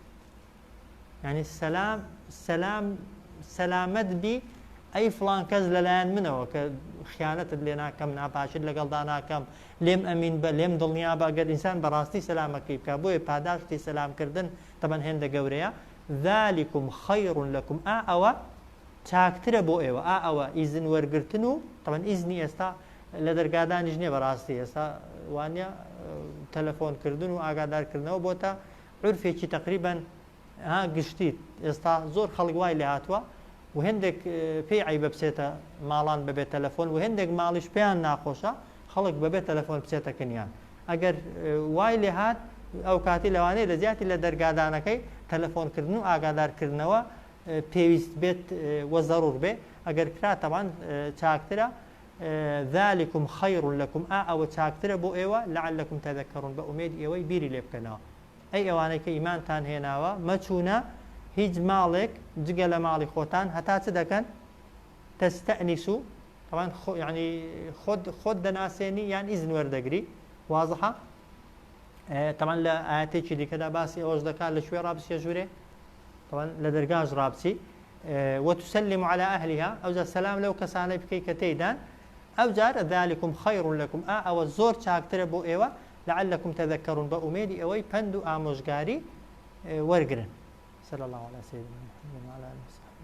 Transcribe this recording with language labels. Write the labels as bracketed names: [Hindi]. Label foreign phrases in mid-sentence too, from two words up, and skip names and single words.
[Central Kurdish] يعني سلامت بی ئەی فڵان کەس لەلایەن منەوە کە خیانەتت لێ ناکەم ناپاشت لەگەڵدا ناکەم لێم ئەمین بە لێم دڵنیا بە گەر ئینسان بەڕاستی سەلامەکەی بکە بۆیە پاداشتی سەلامکردن تەبەن هێندە گەورەیە [Arabic] ذلكم خير لكم [Central Kurdish] ئەوە چاکترە بۆ ئێوە ئەوە ئیزن وەرگرتن و تەبەن ئیزنی ئێستا لە دەرگادانیش نییە بەڕاستی ئێستا وانە تەلەفۆنکردن و ئاگادارکردنەوە بۆتە عورفێکی تقریبا گشتیت ئێستا زۆر خەڵک وای لێ هاتووە و هێندێک پێی عیبە بچێتە ماڵان بەبێت تەلەفۆن و هێندێک ماڵیش پێیان ناخۆشە خەڵک بەبێت تەلەفۆن بچێتە کنیان ئەگەر وای لێ هات ئەو کاتی لەوانەیە لە زیاتی لە دەرگادانەکەی تەلەفۆنکردن و ئاگادارکردنەوە پێویست بێت وە زەڕور بێ ئەگەر کرا تەوان چاکترە [Arabic] ذلكم خير لكم [Central Kurdish] ئەوە چاکترە بۆ ئێوە [Arabic] لعلكم تذكرون [Central Kurdish] بە ئومێد ئێوەی بیری لێ بکەنەوە ئەی ئەوانەی کە ئیمانتان هێناوە مەچوونە هیچ ماڵێک جگە لە ماڵی خۆتان هەتا چ دەکەن تەستەئنیسو طبعا يعني خۆت دەناسێنی یان ئیزن وەردەگری واضحە طبعا لە ئاەتێکی دیکەدا باسی ئەوەش دەکات لە شوێ ڕابچیە ژوورێ طبعا لە دەرگاش ڕابچی [Arabic] وتسلم على أهلها [Central Kurdish] ئەوجا سەلام لەو کەسانەی بکەی کە تێیدان ئەوجار [Arabic] ذلكم خير لكم [Central Kurdish] ئەوە زۆر چاکترە بۆ ئێوە [Arabic] لعلكم تذكرون [Central Kurdish] بأميدي أوي بندو آموشگاري ورقرن [Arabic] صلى الله على سيدنا محمد وعلى آله وسلم